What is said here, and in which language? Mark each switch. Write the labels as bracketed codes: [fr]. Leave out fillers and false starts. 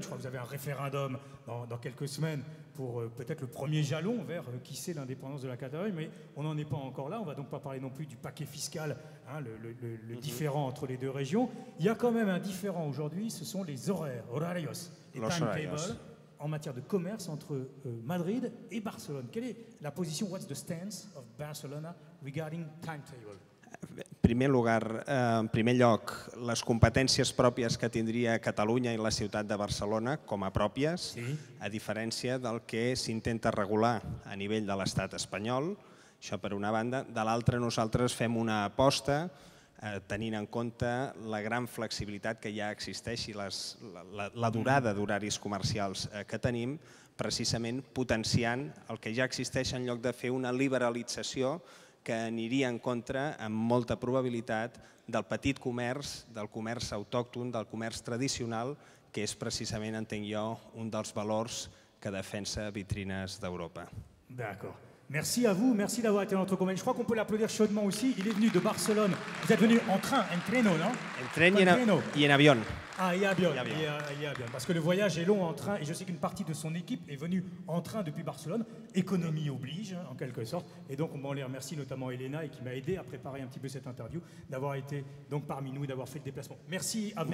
[fr] Je crois que vous avez un référendum dans quelques semaines pour peut-être le premier jalon vers qui c'est l'indépendance de la Catalogne, mais on n'en est pas encore là. On ne va donc pas parler non plus du paquet fiscal, hein, le différent entre les deux régions. Il y a quand même un différent aujourd'hui, ce sont les horaires, horarios, les timetables en matière de commerce entre Madrid et Barcelone. Quelle est la position, [en] what's the stance of Barcelona regarding timetable? [ca] En primer lloc, les competències pròpies que tindria Catalunya i la ciutat de Barcelona com a pròpies, a diferència del que s'intenta regular a nivell de l'estat espanyol, això per una banda. De l'altra, nosaltres fem una aposta tenint en compte la gran flexibilitat que ja existeix i la durada d'horaris comercials que tenim, precisament potenciant el que ja existeix en lloc de fer una liberalització que aniria en contra, amb molta probabilitat, del petit comerç, del comerç autòcton, del comerç tradicional, que és precisament, entenc jo, un dels valors que defensa Vitrines d'Europa. [fr] D'accord. Merci à vous, merci d'avoir été dans notre convent. Je crois qu'on peut l'applaudir chaudement aussi. Il est venu de Barcelone. Vous êtes venu en train, en treno, non? [es] En tren y en avión. Ah, y avión. [fr] Parce que le voyage est long en train et je sais qu'une partie de son équipe est venue en train depuis Barcelone. Économie oblige, en quelque sorte. Et donc, on les remercie, notamment Elena, et qui m'a aidé à préparer un petit peu cette interview, d'avoir été donc parmi nous et d'avoir fait le déplacement. Merci à vous tous.